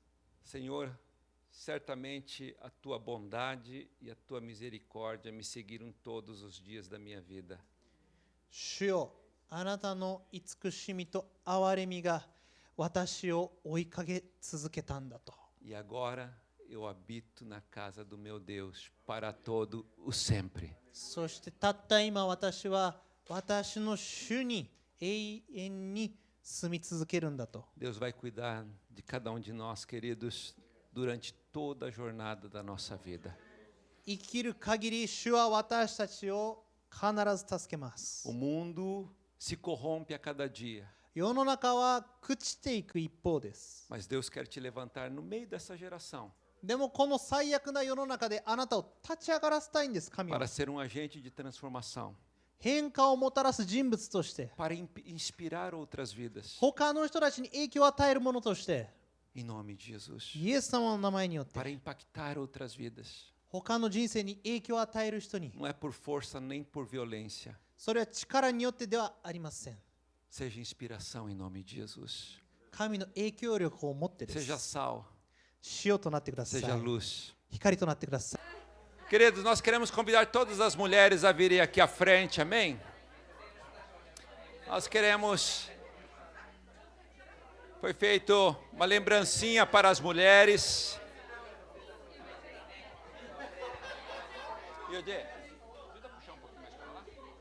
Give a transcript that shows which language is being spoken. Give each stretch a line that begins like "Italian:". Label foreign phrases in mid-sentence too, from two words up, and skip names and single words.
Portuguese: Senhor, certamente a tua bondade e a tua misericórdia me seguiram todos os dias da minha vida.
Japanese: 主よ、あなたの慈しみと憐れみが私を追いかけ続けたんだと。
Portuguese: E agora eu habito na casa do meu Deus para todo o sempre.
Japanese: そしてたった今私は私の主に永遠に住み続けるんだと。
Portuguese: Deus vai cuidar de cada um de nós, queridos, durante toda a jornada da nossa vida.
Japanese: 生きる限り主は私たちを必ず助けます。
Portuguese: O mundo se corrompe a cada dia,
Japanese: 世の中は朽ちていく一方です。
Portuguese: mas Deus quer te levantar no meio dessa geração
Japanese: でもこの最悪な世の中であなたを立ち上がらせたいんです、神は。
Portuguese: para ser um agente de transformação,
Japanese: 変化をもたらす人物として、
Portuguese: para inspirar outras vidas.
Japanese: 他の人たちに影響を与えるものとして、
Portuguese: Em nome de Jesus.
Japanese: イエス様の名前によって
Portuguese: Para impactar outras vidas.
Japanese: 他の人生に影響を与える人に、
Portuguese: Não é por força nem por violência.
Japanese: それは力によってではありません。
Portuguese: Seja inspiração em nome de Jesus.
Japanese: 神の影響力を持ってです。
Portuguese: Seja sal,
Japanese: 塩となってください。
Portuguese: seja luz.
Japanese: 光となってください。
Portuguese: Queridos, nós queremos convidar todas as mulheres a virem aqui à frente, amém? Nós queremos. Foi feito uma lembrancinha para as mulheres. Yodê, ajuda a puxar um pouquinho mais para lá.